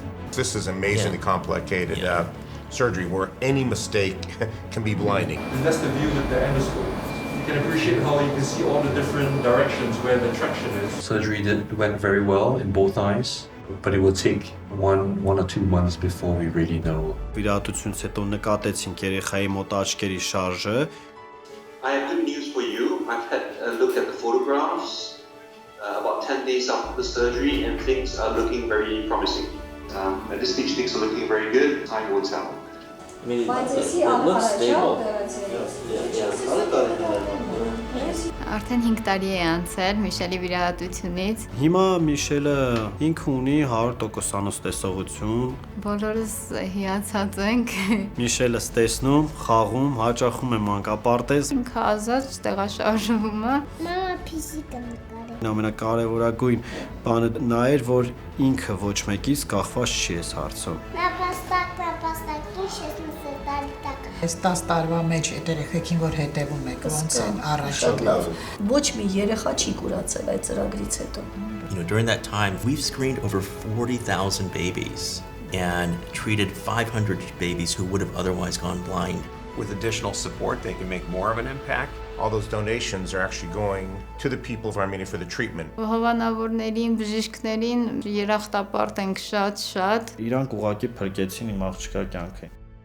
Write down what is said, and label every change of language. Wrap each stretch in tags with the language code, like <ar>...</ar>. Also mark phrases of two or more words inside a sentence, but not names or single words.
<en>This is amazingly complicated surgery where any mistake can be blinding. And that's the view with the endoscope. You can appreciate how you can see all the different directions where the traction is. Surgery went very well in both eyes, but it will take one or 2 months before we really know.</en> <hy>Վիրահատությունից հետո նկատեցինք երեխայի մոտ աչքերի շարժը։</hy> <en>I have good news for you. I've had a look at the photographs about 10 days after the surgery, and things are looking very promising. At this stage, things are looking very good. Time will tell. I mean, it looks stable.</en> <hy>Արդեն 5 տարի է անցել Միշելի վիրահատությունից։ Հիմա Միշելը ինքը ունի 100% տեսողություն։ Բոլորս հիացած ենք։ Միշելը տեսնում, խաղում, հաճախում է մանկապարտեզ։ Ինքը ազատ տեղաշարժվում է։ Մամա ֆիզիկա նկարել։ Ամենակարևորագույն բանը նա էր, որ ինքը ոչ մեկից կախված չի այս հարցում։ Նապաստակին շեշտում տալիտակ։ Այս 10 տարվա մեջ այդ երեխեքին որ հետևում եք, ոնց են առաջ։ Ոչ մի երեխա չի կուրացել այդ ծրագրից հետո։</hy> <en>During that time, we've screened over 40,000 babies and treated 500 babies who would have otherwise gone blind. With additional support, they can make more of an impact. All those donations are actually going to the people of Armenia for the treatment.</en> <hy>Հովանավորներին, բժիշկներին երախտապարտ ենք շատ։ Իրանք ուղղակի փրկեցին իմ աղջկա կյանքը։</hy>